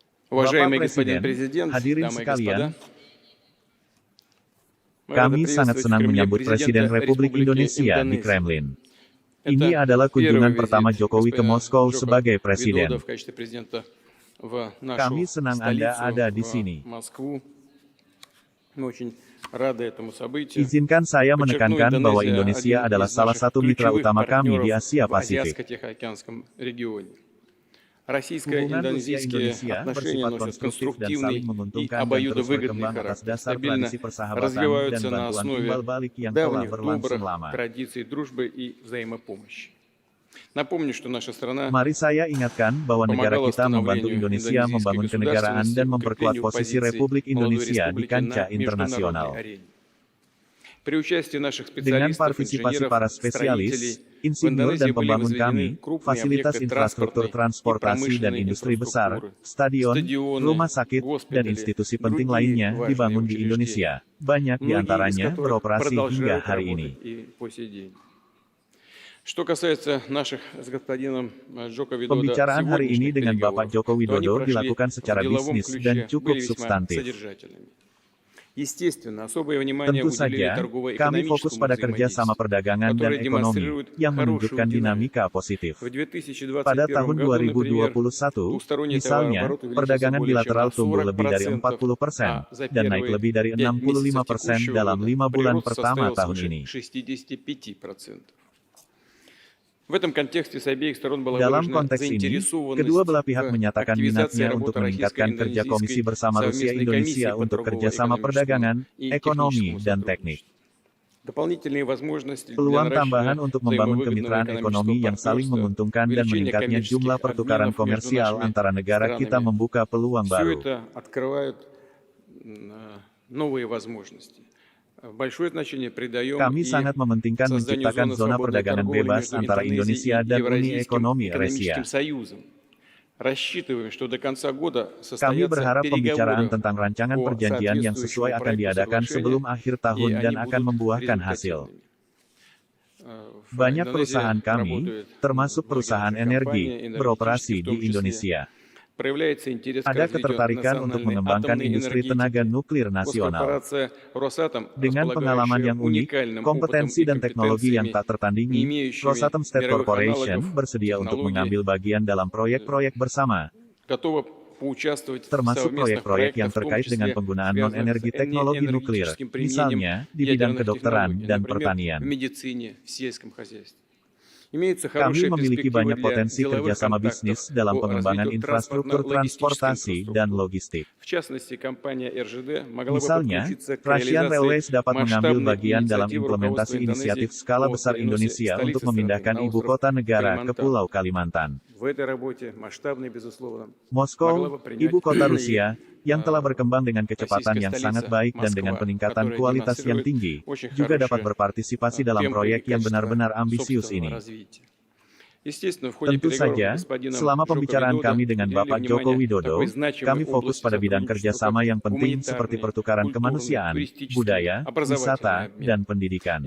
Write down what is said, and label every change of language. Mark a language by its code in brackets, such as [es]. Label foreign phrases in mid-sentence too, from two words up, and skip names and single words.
[id] Bapak [ru] Уважаемый господин [id] Presiden, [ru] президент, [id] hadirin [ru] дамы и [id] sekalian, [ru] господа, мы рады [id] kami sangat [ru] приветствовать в [id] senang [ru] Кремле [id] menyambut Presiden [ru] президента [id] Republik [ru] Республики [id] Indonesia di [ru] Индонезия. [id] Kremlin. Ini [ru] Это [id] adalah kunjungan [ru] первый [id] pertama [ru] визит [id] Jokowi ke [ru] господина [id] Moskow [ru] Джоко [id] sebagai [ru] Видода [id] presiden. [ru] в качестве президента в [id] Kami [ru] нашу [id] senang Anda [ru] столицу, [id] ada di [ru] в [id] sini. [ru] Москву. Мы очень рады этому событию. [id] Izinkan saya [ru] Подчеркну, [id] menekankan bahwa [ru] Индонезия [id] Indonesia [ru] один [id] adalah [ru] из [id] salah [ru] наших [id] satu mitra [ru] ключевых [id] utama kami di [ru] партнеров [id] Asia [ru] в [id] Pasifik. [ru] Азиатско-Тихоокеанском регионе. [id] Hubungan [ru] Российско-индонезийские [id] Rusia-Indonesia [ru] отношения [id] bersifat [ru] носят [id] konstruktif dan [ru] конструктивный [id] saling [ru] и [id] menguntungkan dan terus [ru] обоюдовыгодный [id] berkembang atas [ru] характер, [id] dasar [ru] стабильно [id] tradisi persahabatan dan [ru] развиваются на [id] bantuan [ru] основе [id] timbal balik yang telah [ru] давних [id] berlangsung [ru] добрых [id] lama. [ru] традиций дружбы и взаимопомощи. Напомню, что наша страна [id] Mari saya ingatkan bahwa negara [ru] помогала [id] kita membantu [ru] становлению [id] Indonesia [ru] индонезийской [id] membangun kenegaraan [ru] государственности, [id] dan memperkuat [ru] укреплению [id] posisi [ru] позиций [id] Republik [ru] молодой [id] Indonesia di [ru] республики [id] kancah [ru] на международной [id] internasional. [ru] арене. При участии наших [id] Dengan [ru] специалистов, [id] partisipasi [ru] инженеров, [id] para [ru] строителей, [id] spesialis, [ru] в [id] insinyur dan [ru] Индонезии были [id] pembangun [ru] возведены [id] kami, [ru] крупные [id] fasilitas [ru] объекты [id] infrastruktur [ru] транспортной и [id] transportasi dan [ru] промышленной [id] industri besar, [ru] инфраструктуры, [id] stadion, [ru] стадионы, [id] rumah sakit, dan [ru] госпитали, [id] institusi penting [ru] другие [id] lainnya [ru] важные [id] dibangun di [ru] учреждения, [id] Indonesia. Banyak di [ru] многие из [id] antaranya [ru] которых [id] beroperasi hingga [ru] продолжают [id] hari ini. [ru] работать и по сей день. Что касается наших с господином Джоко Видода [id] Pembicaraan hari ini [ru] сегодняшних [id] dengan Bapak [ru] переговоров, [id] Joko [ru] то они [id] Widodo [ru] прошли [id] dilakukan [ru] в [id] secara [ru] деловом [id] bisnis dan [ru] ключе, [id] cukup [ru] были весьма [id] substantif. [ru] содержательными. Естественно, особое внимание [id] Tentu [ru] уделили [id] saja, kami fokus [ru] торгово-экономическому [id] pada kerjasama [ru] взаимодействию, [id] perdagangan dan [ru] которое [id] ekonomi, [ru] демонстрирует [id] yang [ru] хорошую [id] menunjukkan [ru] динамику. [id] dinamika positif. [ru] В 2021 [id] Pada tahun [ru] году, например, [id] 2021, [ru] двусторонний [id] misalnya, [ru] товарооборот увеличился [id] perdagangan [ru] более чем [id] bilateral [ru] на [id] tumbuh lebih dari [ru] 40%, [id] 40% [ru] а за [id] dan naik [ru] первые [id] lebih dari [ru] 5 месяцев [id] 65% [ru] текущего [id] dalam [ru] года [id] 5 bulan [ru] прирост [id] pertama [ru] составил [id] tahun [ru] свыше [id] ini. [ru] 65%. В этом контексте с обеих сторон была [id] Dalam [ru] выражена [id] konteks ini, [ru] заинтересованность [id] kedua belah pihak [ru] в [id] menyatakan [ru] активизации [id] minatnya [ru] работы [id] untuk meningkatkan kerja komisi [ru] российско-индонезийской [id] bersama [ru] совместной комиссии [id] Rusia-Indonesia [ru] по [id] untuk kerjasama perdagangan, [ru] торгово-экономическому и [id] ekonomi, [ru] техническому [id] dan teknik. [ru] сотрудничеству. Дополнительные возможности для [id] Peluang [ru] наращивания [id] tambahan untuk membangun [ru] взаимовыгодного [id] kemitraan ekonomi [ru] экономического [id] yang saling [ru] партнерства, [id] menguntungkan dan [ru] увеличение [id] meningkatnya [ru] коммерческих [id] jumlah pertukaran [ru] обменов между [id] komersial [ru] нашими [id] antara negara kita [ru] странами. [id] membuka peluang [ru] Все [id] baru. [ru] это открывает новые возможности. Большое значение придаем [id] Kami [ru] и [id] sangat mementingkan [ru] созданию [id] menciptakan [ru] зоны [id] zona [ru] свободной [id] perdagangan [ru] торговли [id] bebas [ru] между [id] antara Indonesia [ru] Индонезией и [id] dan Uni [ru] Евразийским [id] Ekonomi [ru] экономическим [id] Eurasia. [ru] союзом. Рассчитываем, что до конца года [id] Kami [ru] состоятся [id] berharap pembicaraan [ru] переговоры [id] tentang rancangan [ru] по [id] perjanjian yang [ru] соответствующему [id] sesuai akan [ru] проекту [id] diadakan [ru] соглашения, [id] sebelum akhir [ru] и [id] tahun dan [ru] они [id] akan [ru] будут [id] membuahkan hasil. [ru] результативными. В [id] Banyak [ru] Индонезии [id] perusahaan kami, [ru] работают [id] termasuk [ru] многие [id] perusahaan [ru] наши [id] energi, [ru] компании, [id] beroperasi [ru] энергетические в том [id] di Indonesia. [ru] Проявляется интерес к [id] Ada [ru] развитию [id] ketertarikan untuk [ru] национальной [id] mengembangkan [ru] атомной [id] industri tenaga [ru] энергетики. [id] nuklir nasional. [ru] Госкорпорация «Росатом», [id] Dengan pengalaman [ru] располагающая [id] yang unik, [ru] уникальным опытом [id] kompetensi [ru] и [id] dan teknologi yang [ru] компетенциями, [id] tak tertandingi, [ru] не имеющими [id] Rosatom State [ru] мировых [id] Corporation [ru] аналогов, [id] bersedia untuk [ru] технологий, [id] mengambil bagian dalam proyek-proyek bersama, [ru] готова поучаствовать в [id] termasuk [ru] совместных [id] proyek-proyek yang [ru] проектах, в том [id] terkait dengan [ru] числе [id] penggunaan [ru] связанных с [id] non-energi teknologi nuklir, [ru] энергетическим применением [id] misalnya di bidang [ru] ядерных [id] kedokteran [ru] технологий, [id] dan [ru] например, [id] pertanian. [ru] в медицине, в сельском хозяйстве. Имеются [id] Kami [ru] хорошие [id] memiliki [ru] перспективы [id] banyak [ru] для [id] potensi [ru] деловых [id] kerjasama [ru] контактов [id] bisnis dalam [ru] по [id] pengembangan [ru] развитию [id] infrastruktur transportasi dan logistik. [ru] В частности, компания РЖД могла бы [id] Misalnya, [ru] подключиться к [id] Russian Railways [ru] реализации [id] dapat mengambil [ru] масштабной [id] bagian dalam [ru] инициативы [id] implementasi [ru] руководства [id] inisiatif [ru] Индонезии [id] skala [ru] по [id] besar [ru] переносе [id] Indonesia [ru] столицы [id] untuk [ru] страны [id] memindahkan [ru] на [id] ibu [ru] остров [id] kota negara ke [ru] Калимантан. [id] Pulau Kalimantan. [ru] В этой работе масштабной, безусловно, могла [id] Moskow, [ru] бы принять [id] ibu kota [ru] и [id] Rusia, yang telah berkembang dengan kecepatan yang sangat baik dan dengan peningkatan kualitas yang tinggi, juga dapat berpartisipasi dalam proyek yang benar-benar ambisius ini. Tentu saja, selama pembicaraan kami dengan Bapak Joko Widodo, kami fokus pada bidang kerjasama yang penting seperti pertukaran kemanusiaan, budaya, wisata, dan pendidikan.